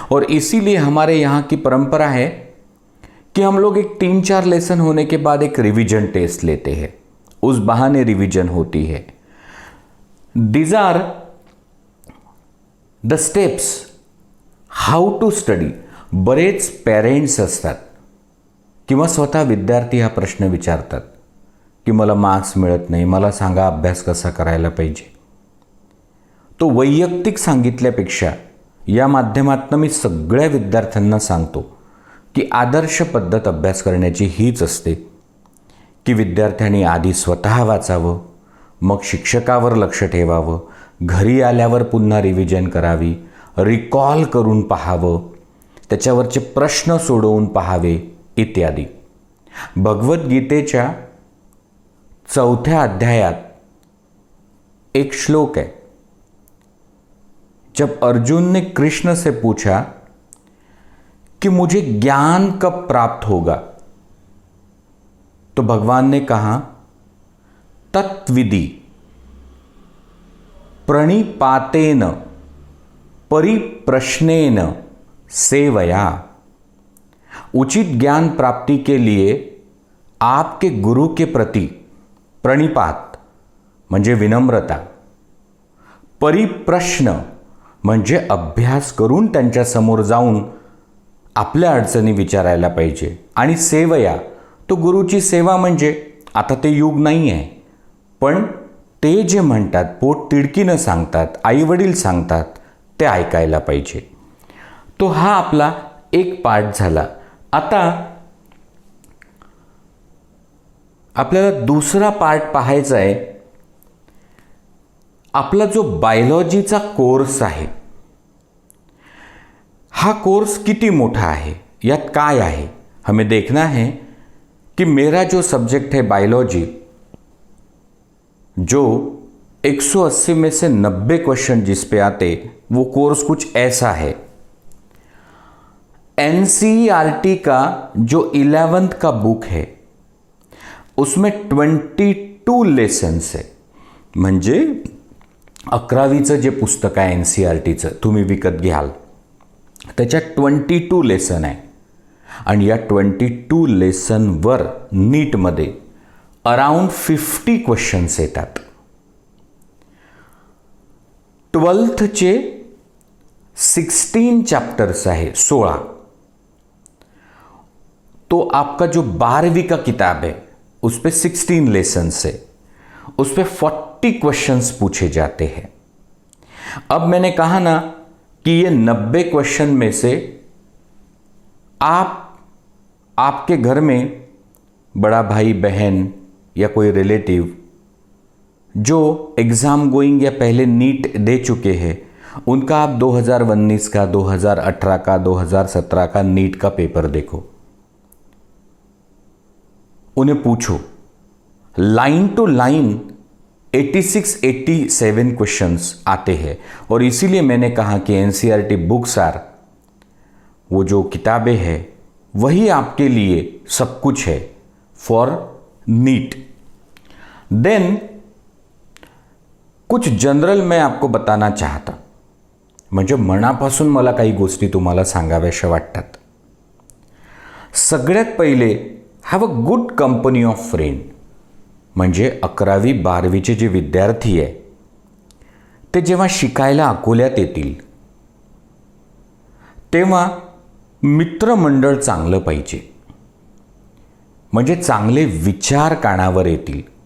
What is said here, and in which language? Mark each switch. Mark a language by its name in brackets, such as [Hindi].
[Hindi] और इसीलिए हमारे यहाँ की परंपरा है कि हम लोग एक 3-4 लेसन होने के बाद एक रिवीजन टेस्ट लेते हैं, उस बहाने रिवीजन होती है। [English] These are the steps how to study. [Marathi] बरेच पेरेंट्स असतात किंवा स्वतः विद्यार्थी हा प्रश्न विचारतात की मला मार्क्स मिळत नाही, मला सांगा अभ्यास कसा करायला पाहिजे। तो वैयक्तिक सांगितल्यापेक्षा या माध्यमातून मी सगळ्या विद्यार्थ्यांना सांगतो की आदर्श पद्धत अभ्यास करण्याची हीच असते की विद्यार्थ्यांनी आधी स्वतः वाचावं, मग शिक्षकावर लक्ष ठेवावं, घरी आल्यावर पुन्हा रिव्हिजन करावी, रिकॉल करून पाहावं, त्याच्यावरचे प्रश्न सोडवून पाहावे इत्यादी। भगवद्गीतेच्या 4थ्या अध्यायात एक श्लोक [Hindi] है, जब अर्जुन ने कृष्ण से पूछा कि मुझे ज्ञान कब प्राप्त होगा, तो भगवान ने कहा [Sanskrit] तत्विधि प्रणिपातेन परिप्रश्नेन सेवया। [Hindi] उचित ज्ञान प्राप्ति के लिए आपके गुरु के प्रति [Marathi] प्रणिपात म्हणजे विनम्रता, परिप्रश्न म्हणजे अभ्यास करून त्यांच्या समोर जाऊन आपल्या अडचणी विचारायला पाहिजे, आणि सेवया तो गुरुची सेवा म्हणजे आता ते युग नाही आहे, पण ते जे म्हणतात, पोट तिडकीनं सांगतात, आईवडील सांगतात, ते ऐकायला पाहिजे। तो हा आपला एक पार्ट झाला। आता आपल्याला दुसरा पार्ट पाहायचा आहे। आपला जो बायोलॉजीचा कोर्स आहे, हा कोर्स किती मोठा आहे, यात काय आहे, [Hindi] हमें देखना है कि मेरा जो सब्जेक्ट है बायोलॉजी, जो 180 में से 90 क्वेश्चन जिस पे आते, वो कोर्स कुछ ऐसा है। एनसीईआरटी का जो 11th का बुक है उसमें 22 लेसन्स है। [Marathi] म्हणजे 11वीचं जे पुस्तक आहे एनसीईआरटीचं तुम्ही विकत घ्याल त्याच्यात 22 लेसन आहे, आणि या 22 लेसनवर नीटमध्ये अराउंड 50 क्वेश्चन्स येतात। 12thचे 16 चैप्टर्स आहे, 16। [Hindi] तो आपका जो 12वीं का किताब है उस पे 16 लेसन्स है, उस पे 40 क्वेश्चंस पूछे जाते हैं। अब मैंने कहा ना कि ये 90 क्वेश्चन में से आपके घर में बड़ा भाई बहन या कोई रिलेटिव जो एग्ज़ाम गोइंग या पहले नीट दे चुके हैं, उनका आप 2019 का, 2018 का, 2017 का नीट का पेपर देखो, उन्हें पूछो, लाइन टू लाइन 86-87 क्वेश्चंस आते हैं। और इसीलिए मैंने कहा कि [English] NCERT books are, [Hindi] वो जो किताबें हैं वही आपके लिए सब कुछ है [English] For NEET. [Marathi] देन [Hindi] कुछ जनरल मैं आपको बताना चाहता, [Marathi] म्हणजे मनापासून मला काही गोष्टी तुम्हाला सांगाव्याशा वाटतात। सगळ्यात पहिले [English] Have a good company of friend. [Marathi] म्हणजे 11वी 12वीचे जे विद्यार्थी आहे ते जेव्हा शिकायला अकोल्यात येतील तेव्हा मित्रमंडळ चांगलं पाहिजे, म्हणजे चांगले विचार कानावर येतील।